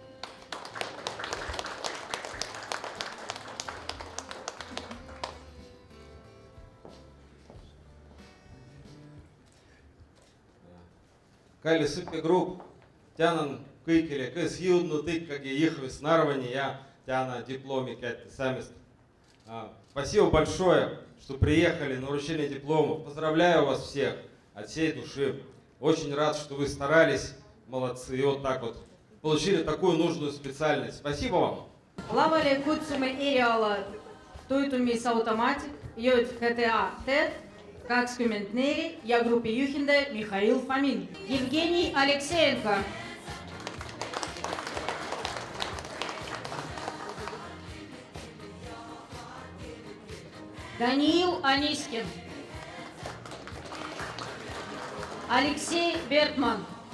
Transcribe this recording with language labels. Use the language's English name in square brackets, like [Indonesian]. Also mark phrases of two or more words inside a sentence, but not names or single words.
[Estonian] Kallis õppegrupp, tänan kõigile, kes jõudnud ikkagi Jõhvis Narvani ja täna diplomi kätte saamist. [Russian] Спасибо большое, что приехали на вручение дипломов. Поздравляю вас всех от всей души. Очень рад, что вы старались, молодцы, и вот так вот получили такую нужную специальность. Спасибо вам. [Estonian] Lavale kutsume eriala toitumisautomaatik, JHTA-TED 24 ja grupi juhendaja Mihhail Fomin. Евгений Алексеенко. Даниил Анискин. Алексей Бертман.